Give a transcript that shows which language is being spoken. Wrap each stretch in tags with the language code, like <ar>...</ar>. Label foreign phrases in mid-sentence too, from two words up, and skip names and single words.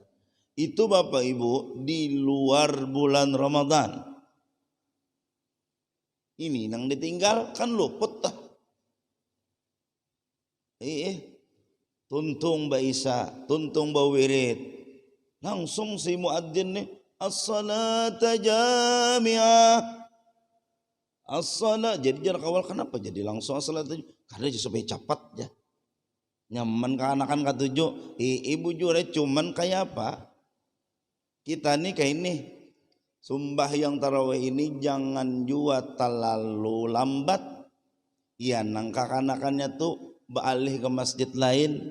<id>Itu Bapak Ibu di luar bulan Ramadan.</id> <bjn>Ini nang ditinggal kan luput tah. Tuntung ba Isa, tuntung ba wirid.</bjn> <id>Langsung si muadzin nih,</id> <ar>الصلاة جامعة.</ar> <id>As-salat. Jadi jarak awal kenapa jadi langsung as-salat? Karena supaya cepat ya.</id> <bjn>Nyaman keanakan katuju. Ibu jure cuman kayak apa?</bjn> <id>Kita nih kayak ini sembahyang tarawih ini jangan jua terlalu lambat.</id> <bjn>Ya nang kakanakannya tuh beralih ke masjid lain.</bjn>